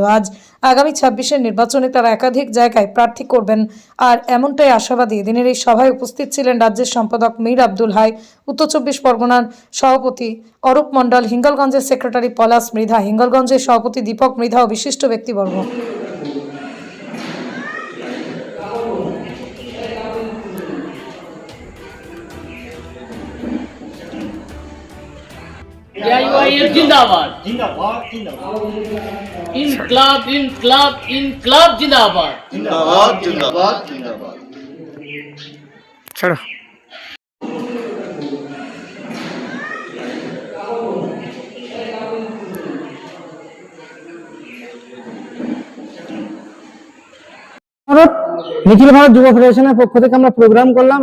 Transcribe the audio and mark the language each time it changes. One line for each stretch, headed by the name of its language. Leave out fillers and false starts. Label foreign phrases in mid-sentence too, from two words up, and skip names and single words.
Bangla: আজ আগামী ২৬ নির্বাচনে তারা একাধিক জায়গায় প্রার্থী করবেন আর এমনটাই আশাবাদী। দিনের এই সভায় উপস্থিত ছিলেন রাজ্যের সম্পাদক মীর আব্দুল হাই, উত্তর ২৪ পরগনার সভাপতি অরূপ মণ্ডল, হিঙ্গলগঞ্জের সেক্রেটারি পলাশ মৃধা, হিঙ্গলগঞ্জের সভাপতি দীপক মৃধা ও বিশিষ্ট ব্যক্তিবর্গ।
Hindi: जिंदाबाद जिंदाबाद जिंदाबाद इनकलाब इनकलाब इनकलाब जिंदाबाद जिंदाबाद जिंदाबाद जिंदाबाद
Bangla: चलो নিখিল ভারত যুব ফেডারেশনের পক্ষ থেকে আমরা প্রোগ্রাম করলাম।